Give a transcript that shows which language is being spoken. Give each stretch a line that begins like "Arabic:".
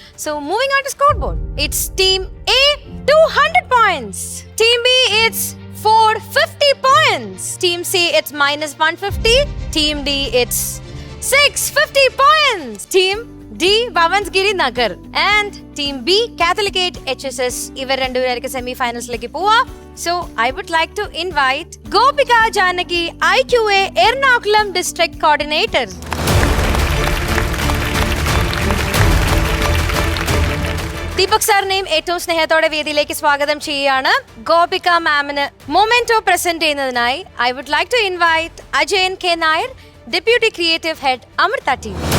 English: so moving on to scoreboard, it's team A 200 points, team B it's 450 points, team C it's -150, team D it's 650 points, team D Bavansgiri Nagar and team B Catholicate HSS
Malayalam: ഇവർ രണ്ടുപേർക്ക് semi ഫൈനൽസിലേക്ക് പോവാ.
English: So I would like to invite Gopika Janaki, IQA Ernakulam District Coordinator.
Malayalam: Deepak സാറിനെയും ഏറ്റവും സ്നേഹത്തോടെ വേദിയിലേക്ക് സ്വാഗതം ചെയ്യുകയാണ്. ഗോപിക മാമിന് memento present ചെയ്യുന്നതിനായി
English: I would like to invite Ajayan K Nair, deputy creative head, Amrita team.